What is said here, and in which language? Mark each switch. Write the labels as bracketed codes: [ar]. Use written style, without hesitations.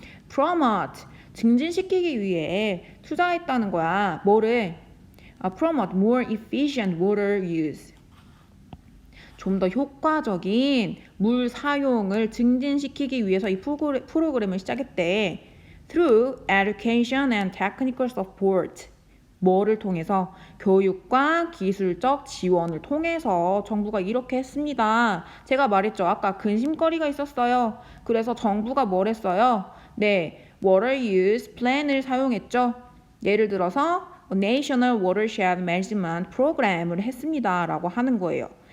[ko] Promote, 증진시키기 위해 투자했다는 거야. 뭐를? [en] Promote more efficient water use. [ko] 좀 더 효과적인 물 사용을 증진시키기 위해서 이 프로그램을 시작했대. [en] Through education and technical support. [ko] 뭐를 통해서? 교육과 기술적 지원을 통해서 정부가 이렇게 했습니다. 제가 말했죠. 아까 근심거리가 있었어요. 그래서 정부가 뭘 했어요? 네, [en] water use plan [ko] 을 사용했죠. 예를 들어서 National Watershed Management Program을 했습니다. 라고 하는 거예요.